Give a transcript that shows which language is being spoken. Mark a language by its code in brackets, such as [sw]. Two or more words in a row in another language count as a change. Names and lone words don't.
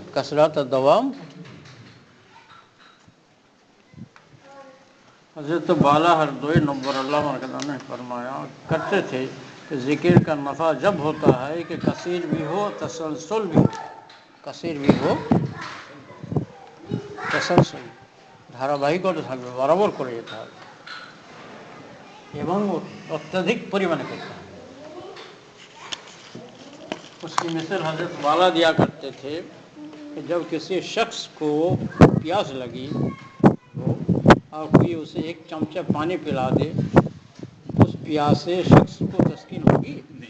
[ur] کثرت اور دوام حضرت بالا ہردوئی [ar] نور اللہ مرکزہ [ur] نے فرمایا کرتے تھے کہ ذکر کا نفع جب ہوتا ہے کہ کثیر بھی ہو تسلسل بھی ہو، کثیر بھی ہو تسلسل [bn] ধারাবাহিকতা থাকবে বরাবর করে যেতে হবে এবং অত্যধিক পরিমাণে করতে হবে। [ur] اس کی مثل حضرت والا دیا کرتے تھے کہ جب کسی شخص کو پیاس لگی ہو اور کوئی اسے ایک چمچہ پانی پلا دے، اس پیاسے شخص کو تسکین ہوگی نہیں۔